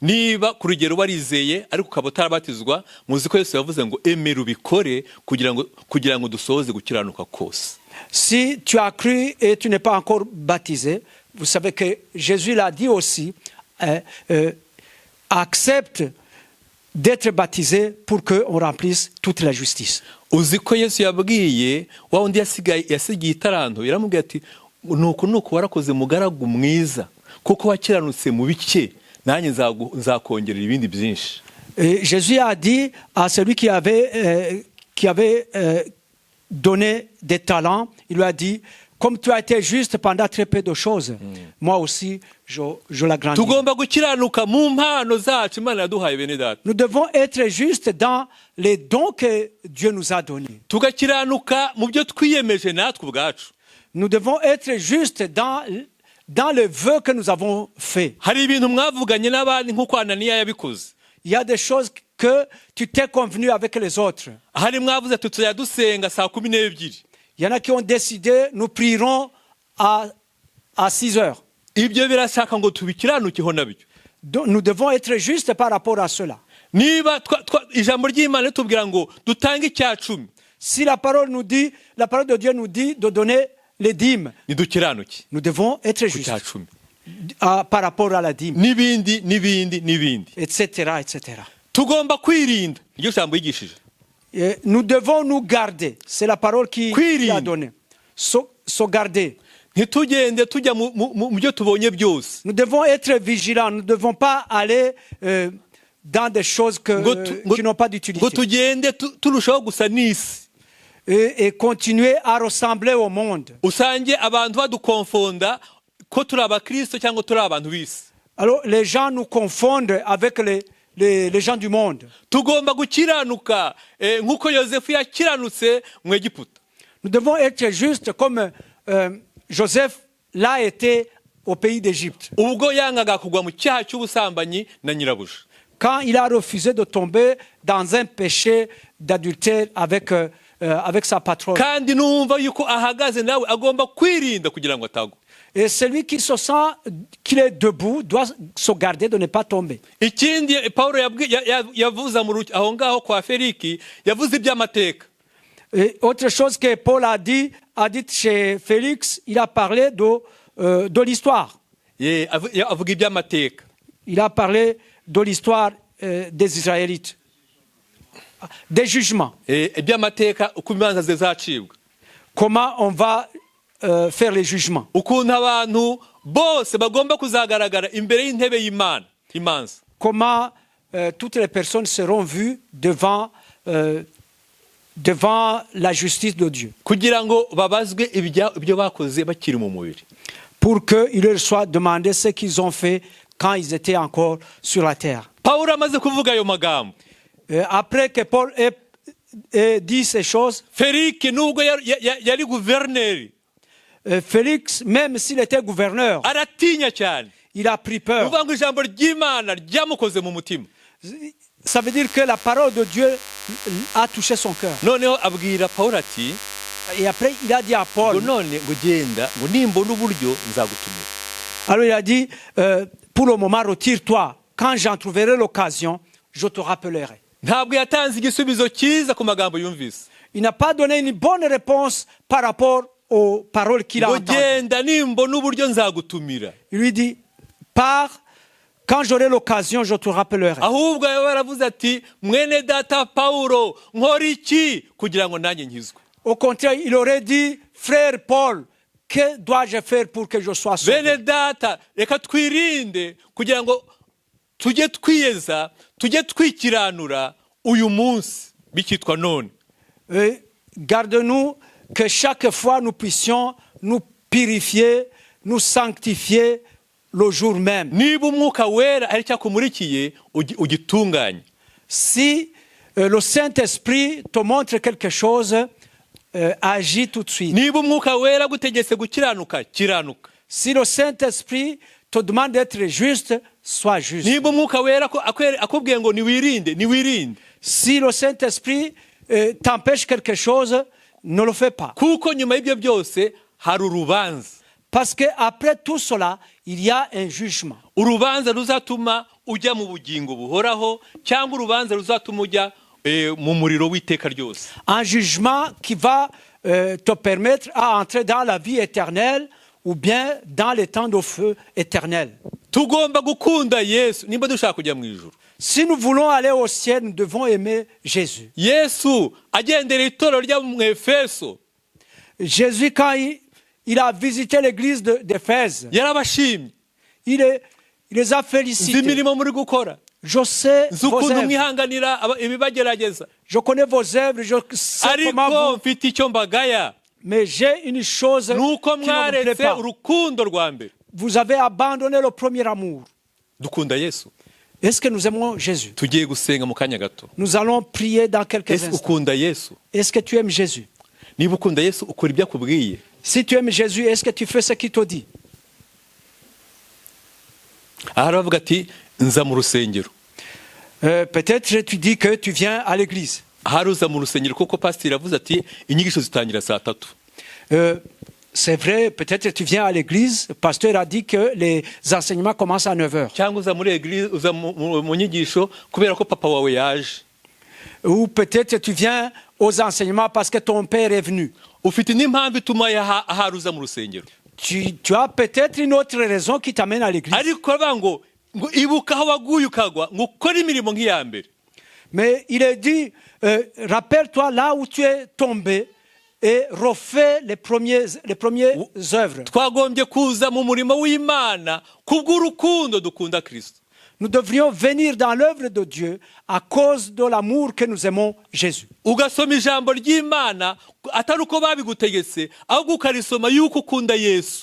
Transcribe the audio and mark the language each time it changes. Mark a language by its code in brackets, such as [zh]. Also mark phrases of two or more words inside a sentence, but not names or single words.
[fr] Si tu as cru et tu n'es pas encore baptisé, vous savez que Jésus l'a dit aussi, accepte d'être baptisé pour qu'on remplisse toute la justice. [rw] Uziko Yesu yabwiye wa undi yasigiye itaranto yaramubwiye ati nuko warakoze mugaragu mwiza kuko wakiranutse mu bike nanjye nzakongerera ibindi byinshi. [fr] Jésus a dit à celui qui avait donné des talents, il lui a dit, comme tu as été juste pendant très peu de choses, moi aussi, je l'agrandis. Nous devons être justes dans les dons que Dieu nous a donnés. nous devons être justes dans le vœu que nous avons fait. [rw] hari ibintu mwavuganye n'abandi nk'uko Ananiya yabikoze. [fr] Il y a des choses que tu t'es convenu avec les autres. [rw] hari mwavuze ati tuzajya dusenga saa 12. [fr] Il y en a qui ont décidé, nous prierons à 6 heures. [rw] ibyo birashaka ngo tubikiranukeho nabyo. [fr] Donc, nous devons être justes par rapport à cela. [rw] niba ijambo ry'Imana ritubwira ngo dutange icya 10, [fr] Si la parole de Dieu nous dit de donner les dîmes, [rw] nidukiranuke [fr] nous devons être [rw] ku [fr] justes [rw] cya 10 [fr] par rapport à la dîme, [rw] n'ibindi. [fr] etc., etc. [rw] tugomba kwirinda, iryo jambo yigishije. [fr] Et nous devons nous garder. C'est la parole qui a donné. Se garder. [rw] ntitugende tujya mu byo tubonye byose. [fr] Nous devons être vigilants. Nous ne devons pas aller dans des choses qui n'ont pas d'utilité. [rw] ngo tugende turushaho gusa n'isi. [fr] Et continuer à ressembler au monde. [rw] usange abantu badukonfonda ko turi abakristo cyangwa turi abantu b'isi. [fr] Alors les gens nous confondent avec les gens du monde. [rw] tugomba gukiranuka nk'uko Yosefu yakiranutse mu Egiputa. [fr] Nous devons être justes comme Joseph l'a été au pays d'Égypte. [rw] ubwo yangaga kugwa mu cyaha cy'ubusambanyi na nyirabuja. [fr] Quand il a refusé de tomber dans un péché d'adultère avec sa patronne. [rw] kandi numva yuko ahagaze nawe agomba kwirinda kugira ngo atagwa. [fr] Et celui qui se sent qu'il est debout doit se garder de ne pas tomber. [rw] ikindi Pawulo yavuze aho ngaho kwa Feliki, yavuze iby'amateka. [fr] Et autre chose que Paul a dit chez Félix, il a parlé de l'histoire. [rw] avuga iby'amateka. [fr] Il a parlé de l'histoire des Israélites, des jugements. [rw] iby'amateka uko imanza zizacibwa. [fr] Comment on va faire les jugements. [rw] ukuntu abantu bose bagomba kuzagaragara imbere y'intebe y'Imana imanza. [fr] Comment toutes les personnes seront vues devant la justice de Dieu. [rw] kugira ngo babazwe ibyo bakoze bakiri mu mubiri. [fr] Pour qu'il leur soit demandé ce qu'ils ont fait quand ils étaient encore sur la terre. [rw] Pawulo amaze kuvuga ayo magambo, [fr] Après que Paul ait dit ces choses, [rw] Feliki nubwo yari guverineri, [fr] Félix, même s'il était gouverneur, [rw] aratinya cyane. [fr] il a pris peur. [rw] uvuga ngo ijambo ry'Imana ryamukoze mu mutima. [fr] Ça veut dire que la parole de Dieu a touché son cœur. [rw] noneho abwira Pawulo ati [fr] Et après, il a dit à Paul, [rw] ngo none ngo genda ngo nimbona uburyo nzagutumira. [fr] alors il a dit, pour le moment, retire-toi. Quand j'en trouverai l'occasion, je te rappellerai. [rw] ntabwo yatanze igisubizo cyiza ku magambo yumvise. [fr] Il n'a pas donné une bonne réponse par rapport aux paroles qu'il a [rw] ngo [fr] entendues. [rw] genda nimbona uburyo nzagutumira. [fr] Il lui dit, pars, quand j'aurai l'occasion, je te rappellerai. [rw] ahubwo yaravuze ati mwene data Pawulo nkora iki kugira ngo nanjye nkizwe. [fr] Au contraire, il aurait dit, frère Paul, que dois-je faire pour que je sois sauvé? [rw] bene data reka twirinde kugira ngo tujye twiyeza tujye twikiranura uyu munsi bikitwa none. [fr] Garde-nous que chaque fois nous puissions nous purifier, nous sanctifier le jour même. [rw] niba umwuka wera ari cyakumurikiye ugitunganye. [fr] Si le Saint-Esprit te montre quelque chose, agis tout de suite. [rw] niba umwuka wera gutegetse gukiranuka kiranuka. [fr] Si le Saint-Esprit te demande d'être juste, sois juste. [rw] niba umwuka wera akubwiye ngo niwirinde. [fr] Si le Saint-Esprit t'empêche quelque chose, ne le fais pas. [rw] kuko nyuma y'ibyo byose hari urubanza. [fr] Parce qu'après tout cela, il y a un jugement. [rw] urubanza ruzatuma ujya mu bugingo buhoraho cyangwa urubanza ruzatuma ujya mu muriro w'iteka ryose. [fr] Un jugement qui va te permettre d'entrer dans la vie éternelle ou bien dans les temps de feu éternel. [rw] tugomba gukunda Yesu nimba dushaka kujya mu ijuru. [fr] Si nous voulons aller au ciel, nous devons aimer Jésus. [rw] Yesu agendera itorero rya mu Efeso, [fr] Jésus, quand il a visité l'église d'Éphèse, [rw] yarabashimye. [fr] il les a [rw] nzi [fr] félicités. [rw] imirimo muri gukora, [fr] Je sais [rw] nzi [fr] vos [rw] ukuntu [fr] œuvres. [rw] mwihanganira ibibagerageza, [fr] Je connais vos œuvres. Je sais comment [rw] ariko [fr] vous... [rw] mfite icyo mbagaya [fr] Mais j'ai une chose qui [rw] nuko [fr] ne vous plaît [rw] mwaretse [fr] pas. [rw] urukundo rwa mbere. [fr] Vous avez abandonné le premier amour. [rw] Dukunda Yesu. [fr] Est-ce que nous aimons Jésus? [rw] Tugiye gusenga mu kanya gato. [fr] Nous allons prier dans quelques [rw] Ese [fr] instants. [rw] ukunda Yesu? [fr] Est-ce que tu aimes Jésus? [rw] Niba ukunda Yesu ukora ibyo akubwiye. [fr] Si tu aimes Jésus, est-ce que tu fais ce qu'il te dit? [rw] aha aravuga ati nza mu rusengero. [fr] Peut-être tu dis que tu viens à l'église. [rw] ahari uza mu rusengero kuko pasiteri yavuze ati inyigisho zitangira saa 3. [fr] C'est vrai, peut-être tu viens à l'église, le pasteur a dit que les enseignements commencent à 9h. [rw] cyangwa uza muri eglise uza mu nyigisho kubera ko papa wawe yaje. [fr] Ou peut-être tu viens aux enseignements parce que ton père est venu. [rw] ufite n'impamvu ituma ahari uza mu rusengero. [fr] Tu as peut-être une autre raison qui t'amène à l'église. [rw] ariko aravuga ngo ibuka aho waguye ukagwa ngo ukore imirimo nk'iya mbere. [fr] Mais il est dit, rappelle-toi là où tu es tombé et refais les premières œuvres. [rw] twagombye kuza mu murimo w'Imana kubw'urukundo dukunda Kristo. [fr] Nous devrions venir dans l'œuvre de Dieu à cause de l'amour que nous aimons Jésus. [rw] ugasoma ijambo ry'Imana atari uko babigutegetse ahubwo ukarisoma yuko ukunda Yesu.